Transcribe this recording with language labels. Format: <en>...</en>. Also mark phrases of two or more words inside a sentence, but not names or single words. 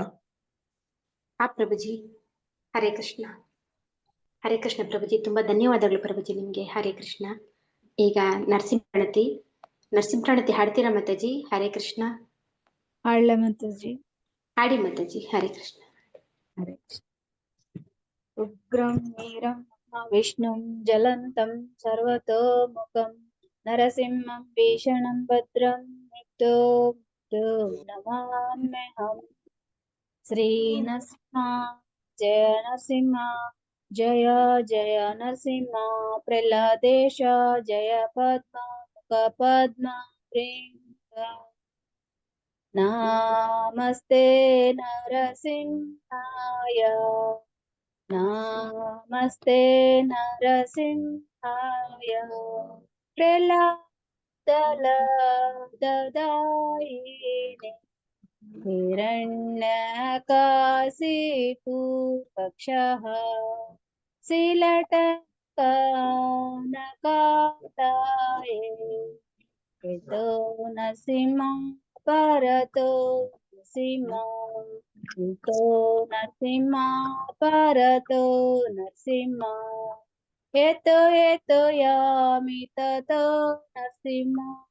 <kn>ಪ್ರಭುಜಿ. ಹರೇ ಕೃಷ್ಣ. ಹರೇ ಕೃಷ್ಣ ಪ್ರಭುಜಿ. ತುಂಬಾ ಧನ್ಯವಾದಗಳು ಪ್ರಭುಜಿ ನಿಮ್ಗೆ. ಹರೇ ಕೃಷ್ಣ. ಈಗ ನರಸಿಂಹ ಪ್ರಣತಿ ಹಾಡ್ತೀರಾ ಮಾತಾಜಿ? ಹರೇ ಕೃಷ್ಣ. ಹಾಡ್ಲ ಮಾತಾಜಿ? ಹಾಡಿ ಮಾತಾಜಿ. ಹರೇ ಕೃಷ್ಣ. ಹರೇ ಕೃಷ್ಣ.</kn> <sa>ಉಗ್ರಂ ವೀರಂ ವಿಷ್ಣುಂ ಜಲಂತಂ ಸರ್ವತೋಮುಖಂ ನರಸಿಂಹಂ ಭೀಷಣಂ ಭದ್ರಂ ನಮಾಮ್ಯಹಂ. ಶ್ರೀ ನರಸಿಂಹ ಜಯ ನರಸಿಂಹ ಜಯ ಜಯ ನರಸಿಂಹ. ಪ್ರಹ್ಲಾದೇಶ ಜಯ ಪದ್ಮ ಮುಖ ಪದ್ಮ ಪ್ರೇಮ. ನಮಸ್ತೆ ನರಸಿಂಹಾಯ ನಮಸ್ತೆ ನರಸಿಂಹಾಯ. ಪ್ರಹ್ಲಾದಲದಾಯಿನೇ ಹಿರಣ್ಯಕಾಶಿಪು ಪಕ್ಷಃ ಶಿಲಟಕನಕಾಲಯೇ. ಯತೋ ನರಸಿಂಹ ಪರತೋ ನರಸಿಂಹ. ಯತೋ ನರಸಿಂಹ ಪರತೋ ನರಸಿಂಹ. ಯತೋ ಯತೋ ಯಾಮಿ ತತೋ ನರಸಿಂಹ.</sa>